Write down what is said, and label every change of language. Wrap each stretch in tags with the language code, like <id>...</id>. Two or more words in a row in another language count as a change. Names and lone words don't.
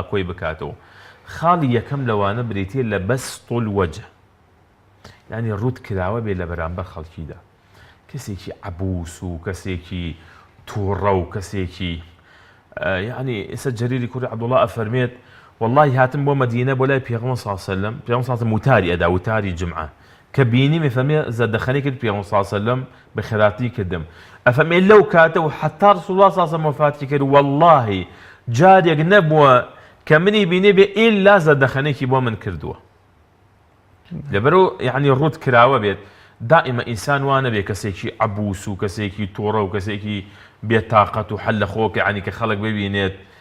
<ckb>کۆی بکاتەوە خاڵی یەکەم لەوانە بریتە لە</ckb> <ar>بەسط الوەجه</ar> <ckb>یعنی ڕوت کراوە بێ لە بەرامبەر خەڵکیدا کەسێکی عەبوس و کەسێکی تووڕە و کەسێکی یعنی ئێستا جەریری کوڕی عەبدوڵڵا ئەفەرمێت والله هاتم بۆ مەدینە بۆ لای پێغەمبەر</ckb> <ar>صلی الله علیه و سلم</ar> <ckb>پێغەمبەر</ckb> <ar>صلی الله علیه و سلم</ar> <ckb>وتاری ئەدا وتاری جمعە کە بینی فەرمێ زەردەخەنەی کرد پێغەمبەر</ckb> <ar>صلی الله علیه و سلم</ar> <ckb>بە خێراتی کردم ئەفەرمێ لەو کاتەوە</ckb> <ar>حتا رسول الله صلی الله علیه و سلم</ar> <ckb>وفاتی کرد والله جارێک نەبووە کە منی بینێ بێ ئیلا زەردەخەنێکی بۆ من کردووە لەبەرەوە یعنی ڕوت کراوە بێت دائما ئینسان وانە بێ کەسێکی عەبوس و کەسێکی تووڕە و کەسێکی بێتاقەت و حەل لە خۆکە یعنی کە خەڵک ببینێت</ckb>